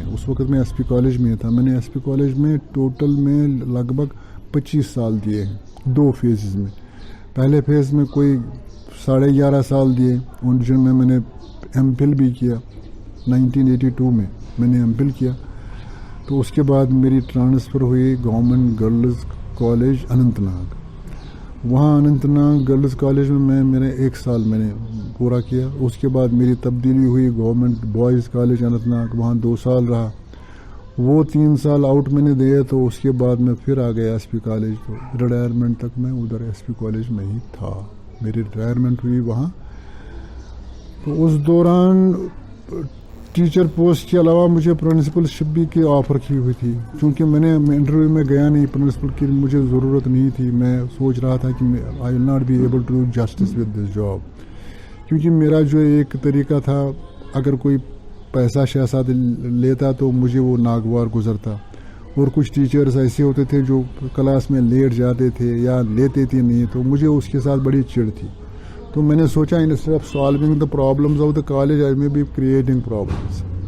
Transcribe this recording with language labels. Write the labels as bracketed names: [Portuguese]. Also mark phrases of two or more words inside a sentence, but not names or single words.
[Urdu] اس وقت میں ایس پی کالج میں تھا. میں نے ایس پی کالج میں ٹوٹل میں لگ بھگ 25 سال دیے ہیں 2 فیزز میں. پہلے فیز میں کوئی 11.5 سال دیے, ان جن میں نے ایم فل بھی کیا. 1982 میں میں نے ایم فل کیا. تو اس کے بعد میری ٹرانسفر ہوئی گورنمنٹ گرلز کالج اننت ناگ. وہاں اننت ناگ گرلز کالج میں میرے 1 سال میں نے پورا کیا. اس کے بعد میری تبدیلی ہوئی گورنمنٹ بوائز کالج اننت ناگ, وہاں 2 سال رہا. وہ 3 سال آؤٹ میں نے دیے. تو اس کے بعد میں پھر آ گیا ایس پی کالج. تو ریٹائرمنٹ تک میں ادھر ایس پی کالج میں ہی تھا. میری ریٹائرمنٹ ہوئی وہاں. تو اس دوران [English] teacher post [Urdu] کے علاوہ مجھے پرنسپل شپ بھی کی آفر کی ہوئی تھی. چونکہ میں نے انٹرویو میں گیا نہیں, پرنسپل کی مجھے ضرورت نہیں تھی. میں سوچ رہا تھا کہ [English] I will not be able to do justice with this job. [Urdu] کیونکہ میرا جو ایک طریقہ تھا, اگر کوئی پیسہ شہزاد لیتا تو مجھے وہ ناگوار گزرتا. اور کچھ ٹیچرز ایسے ہوتے تھے جو کلاس میں لیٹ جاتے تھے یا لیتے تھے نہیں, تو مجھے اس کے ساتھ بڑی چڑ تھی. تو میں نے سوچا [English] instead of solving the problems of the college I may be creating problems.